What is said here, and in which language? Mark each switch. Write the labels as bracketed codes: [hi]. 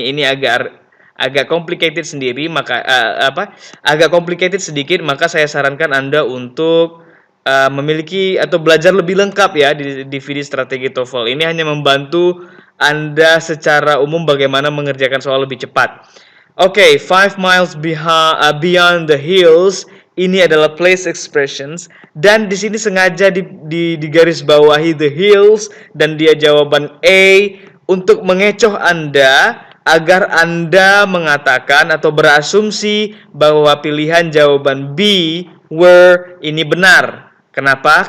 [id] Ini agak complicated sendiri, maka agak complicated sedikit, maka saya sarankan Anda untuk memiliki atau belajar lebih lengkap ya di DVD strategi TOEFL. Ini hanya membantu Anda secara umum bagaimana mengerjakan soal lebih cepat. [en] Oke, 5 miles beyond the hills. [id] Ini adalah place expressions, dan di sini sengaja di garis bawahi the hills dan dia jawaban A untuk mengecoh Anda agar Anda mengatakan atau berasumsi bahwa pilihan jawaban B were ini benar. Kenapa?